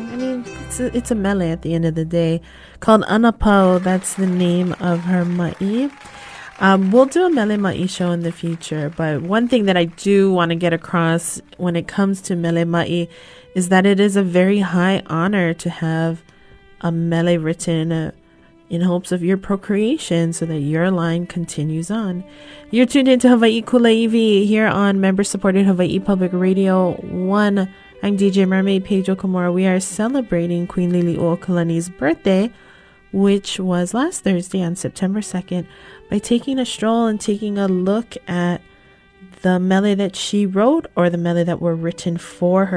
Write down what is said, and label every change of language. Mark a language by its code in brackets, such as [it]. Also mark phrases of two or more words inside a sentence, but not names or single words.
[en] I mean, it's a mele at the end of the day called Anapau. That's the name of her ma'i. We'll do a [haw] mele ma'i [en] show in the future, but one thing that I do want to get across when it comes to [haw] mele ma'i [en] is that it is a very high honor to have a mele written in hopes of your procreation so that your line continues on. You're tuned into Hawaiʻi Kulāiwi here on member-supported Hawaiʻi Public Radio 1. I'm DJ Mermaid, Paige Okamura. We are celebrating Queen Lili'uokalani's birthday, which was last Thursday on September 2nd, by taking a stroll and taking a look at the mele that she wrote or the mele that were written for her.